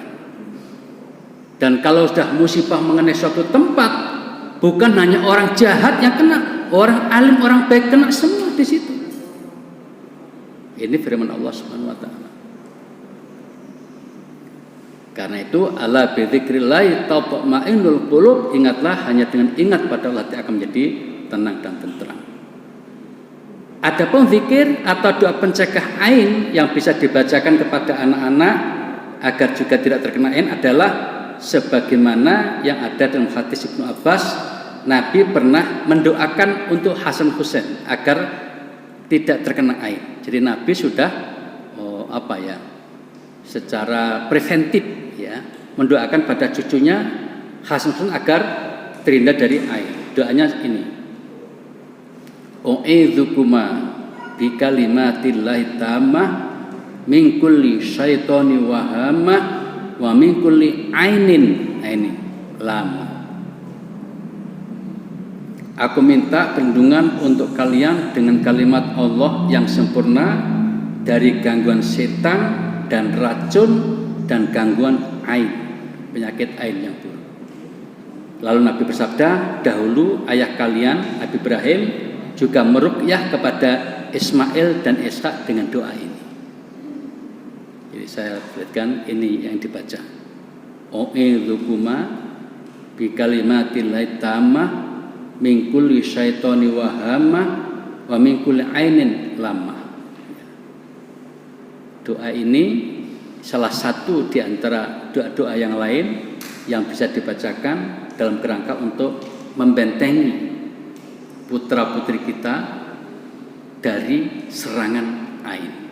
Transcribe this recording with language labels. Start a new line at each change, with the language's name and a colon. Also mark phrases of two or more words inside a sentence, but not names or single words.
Indonesian: Dan kalau sudah musibah mengenai suatu tempat, bukan hanya orang jahat yang kena, orang alim, orang baik kena semua di situ. Ini firman Allah
Arabic: سبحانه وتعالى.
Indonesian: Karena itu
Arabic: ألا بذكر الله تطمئن القلوب,
Indonesian: ingatlah, hanya dengan ingat pada Allah akan menjadi tenang dan tentram. Adapun zikir atau doa pencegah ain yang bisa dibacakan kepada anak-anak agar juga tidak terkena ain adalah sebagaimana yang ada dalam hadis Ibnu Abbas, Nabi pernah mendoakan untuk Hasan Husain agar tidak terkena ain. Jadi Nabi sudah secara preventif ya mendoakan pada cucunya Hasan Husain agar terhindar dari ain. Doanya ini.
Arabic: أعيذكما بكلمات الله التامة من كل شيطان وهامة ومن كل عين لامة.
Indonesian: Aku minta perlindungan untuk kalian dengan kalimat Allah yang sempurna dari gangguan setan dan racun dan gangguan ain, penyakit ain yang buruk. Lalu Nabi bersabda, dahulu ayah kalian Nabi Ibrahim juga meruqyah kepada Ismail dan Ishak dengan doa ini. Jadi saya berikan ini yang dibaca.
Arabic: أعيذكما بكلمات الله التامة من كل شيطان وهامة ومن كل عين لامة.
Indonesian: Doa ini salah satu di antara doa-doa yang lain yang bisa dibacakan dalam kerangka untuk membentengi putra-putri kita dari serangan ain.